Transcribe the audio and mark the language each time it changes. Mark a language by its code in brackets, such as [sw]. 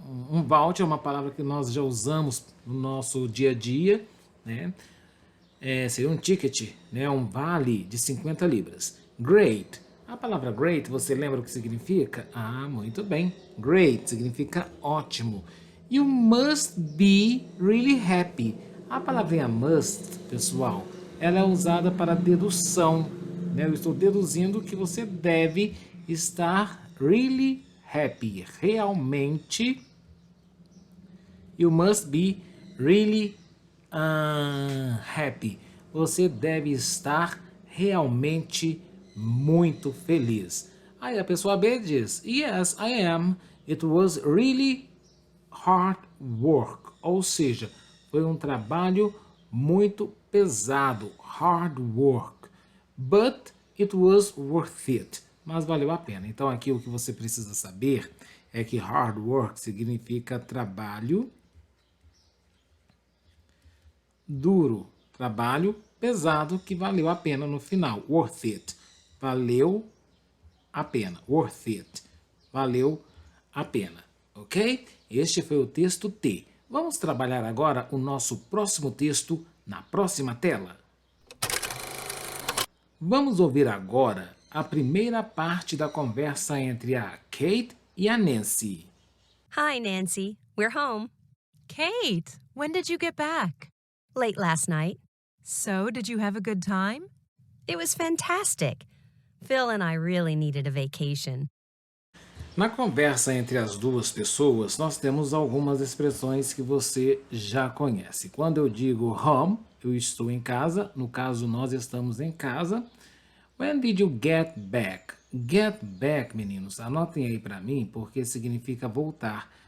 [pt] Um voucher é uma palavra que nós já usamos no nosso dia a dia, né? Seria um ticket, né? Um vale de 50 libras. Great. A palavra great, você lembra o que significa? Ah, muito bem. Great significa ótimo. [en] You must be really happy. [pt] A palavrinha must, pessoal, ela é usada para dedução, né? Eu estou deduzindo que você deve estar [en] really happy. [pt] Realmente. [en] You must be really happy. [pt] Você deve estar realmente muito feliz. Aí a pessoa B diz, [en] yes, I am. It was really hard work. [pt] Ou seja, foi um trabalho muito pesado. [en] Hard work. But it was worth it. [pt] Mas valeu a pena. Então aqui o que você precisa saber é que [en] hard work [pt] significa trabalho duro, trabalho pesado que valeu a pena no final. [en] Worth it. [pt] Valeu a pena. [en] Worth it. [pt] Valeu a pena. Ok? Este foi o texto T. Vamos trabalhar agora o nosso próximo texto na próxima tela. Vamos ouvir agora a primeira parte da conversa entre a Kate e a Nancy. [en] Hi, Nancy. We're home. Kate, when did you get back? Late last night. So, did you have a good time? It was fantastic. Phil and I really needed a vacation. [pt] Na conversa entre as duas pessoas, nós temos algumas expressões que você já conhece. Quando eu digo home, eu estou em casa. No caso, nós estamos em casa. [en] When did you get back? Get back, [pt] meninos, anotem aí para mim, porque significa voltar.